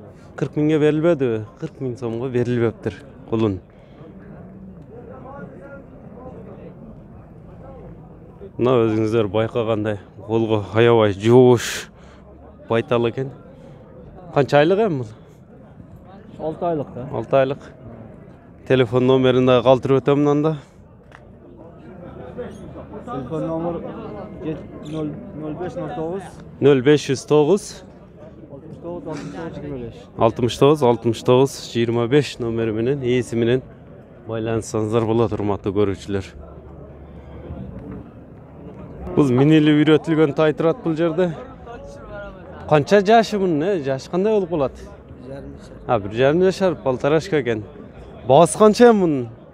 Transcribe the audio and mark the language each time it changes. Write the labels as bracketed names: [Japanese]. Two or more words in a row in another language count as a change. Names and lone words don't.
[Kyrgyz] 40 000 берилбедиби? 40 000 сомго берилбептир кулун. Мына өзүңүздөр байкагандай колго аябай жоош байтал экен. Канча айлык эми бул? 6 айлык да. 6 айлык. Телефон номерин да калтырып өтөм мында. Телефон номери 0509 0509 69 69 25 номери менен ээси менен байланышсаңыздар болот, урматтуу көрүүчүлөр. Бул минилип үйрөтүлгөн тай турат бул жерде. Канча жашы мунун, жашы кандай болуп калат? 1,5 жашар, полторашка экен. Баасы канча мунун?